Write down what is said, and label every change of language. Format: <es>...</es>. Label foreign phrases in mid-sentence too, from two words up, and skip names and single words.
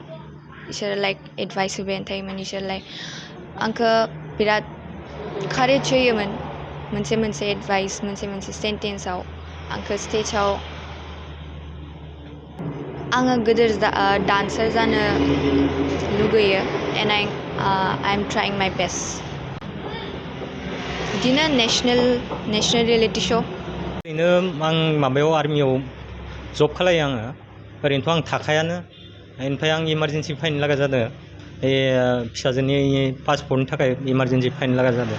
<brx>इसोर एडभाइस होबायानो थायोमोन। इसोर आंखौ बिराद कारेज होयोमोन। मोनसे एडभाइस मोनसे सेन्टेन्सआव आंखौ स्टेजाव आङो गिदिर डान्सार जानो लुगैयो एन्ड</brx> <en>I am trying my best.</en> <brx>बिदिनो</brx> <en>national reality show'.</en> <brx>ओरैनो आं माबायाव आर्मियाव जब खालायो आङो। ओरैनोथ' आं थाखायानो। ओमफ्राय आं इमारजेन्सि फायनो लागा जादों। फिसाजोनि पासपर्टनि थाखाय इमारजेन्सि फायनो लागा जादों।</brx>